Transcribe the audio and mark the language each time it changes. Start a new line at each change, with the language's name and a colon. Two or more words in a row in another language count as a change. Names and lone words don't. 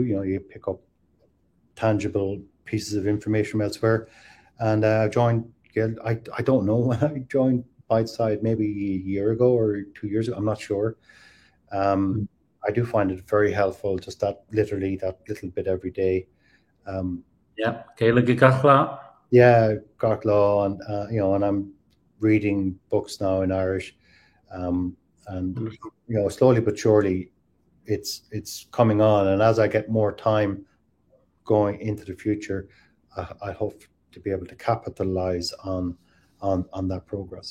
English: You know, you pick up tangible pieces of information from elsewhere. And joined Guild. I don't know when I joined Bitesize, maybe a year ago or 2 years ago. I'm not sure. Um, Mm. I do find it very helpful, just that literally that little bit every day. Um, Yeah. Céile go gachla. yeah, got law, and you know, and I'm reading books now in Irish, um, and Wonderful. you know, slowly but surely, it's coming on. And as I get more time going into the future, I hope to be able to capitalize on that progress.